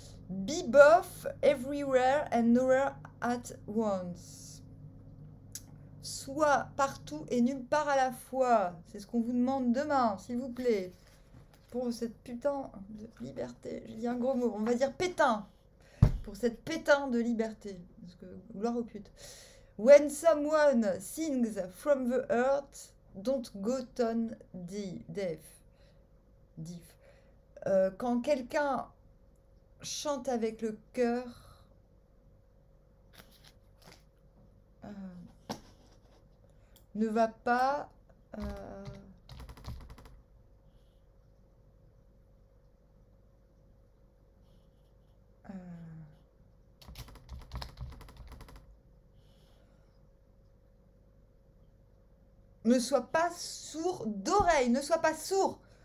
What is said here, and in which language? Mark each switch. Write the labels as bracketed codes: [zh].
[en] Be both everywhere and nowhere at once. [fr] Soit partout et nulle part à la fois. C'est ce qu'on vous demande demain, s'il vous plaît. Pour cette putain de liberté. J'ai dit un gros mot. On va dire pétain. Pour cette pétain de liberté. Parce que gloire aux putes. [en] When someone sings from the earth, don't go tone deaf. [fr] Quand quelqu'un chante avec le cœur, ne va pas ne sois pas sourd d'oreille, ne sois pas sourd.